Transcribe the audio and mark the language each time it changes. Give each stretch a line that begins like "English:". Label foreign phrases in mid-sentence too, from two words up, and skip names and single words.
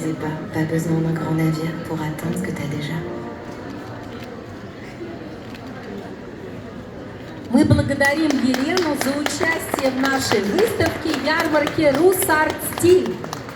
French: pas besoin d'un grand navire pour atteindre ce que t'as déjà.
Russian: Мы благодарим Елену за участие в нашей выставке ярмарки «Русарт Стиль».